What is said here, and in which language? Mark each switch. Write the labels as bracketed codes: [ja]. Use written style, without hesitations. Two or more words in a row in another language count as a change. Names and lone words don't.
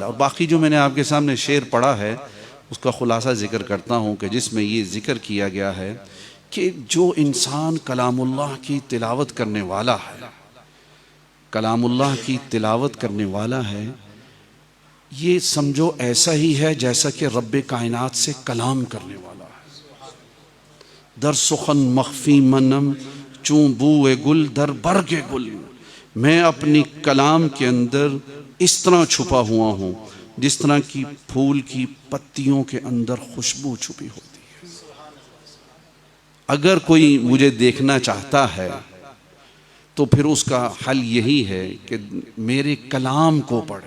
[ur] اور باقی جو میں نے آپ کے سامنے شعر پڑھا ہے اس کا خلاصہ ذکر کرتا ہوں کہ جس میں یہ ذکر کیا گیا ہے کہ جو انسان کلام اللہ کی تلاوت کرنے والا ہے، کلام اللہ کی تلاوت کرنے والا ہے، یہ سمجھو ایسا ہی ہے جیسا کہ رب کائنات سے کلام کرنے والا ہے۔ [fa] در سخن مخفی منم چون بوئے گل در برگ گل، [ur] میں اپنی کلام کے اندر اس طرح چھپا ہوا ہوں جس طرح کی پھول کی پتیوں کے اندر خوشبو چھپی ہوتی ہے۔ اگر کوئی مجھے دیکھنا چاہتا ہے تو پھر اس کا حل یہی ہے کہ میرے کلام کو پڑھے۔